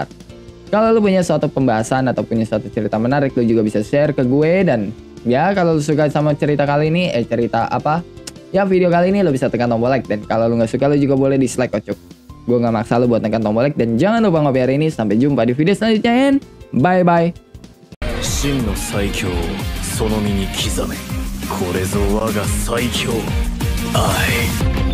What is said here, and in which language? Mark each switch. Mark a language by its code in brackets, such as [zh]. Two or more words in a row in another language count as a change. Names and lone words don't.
[id] Kalau lu punya suatu pembahasan atau punya suatu cerita menarik, lu juga bisa share ke gue. Dan ya kalau lu suka sama cerita kali ini, video kali ini lu bisa tekan tombol like. Dan kalau lu gak suka lu juga boleh dislike kocok. Gue gak maksa lu buat tekan tombol like. Dan jangan lupa ngopi hari ini. Sampai jumpa di video selanjutnya. [en] Bye bye. [ja] 真の最強をその身に刻め。これぞ我が最強愛。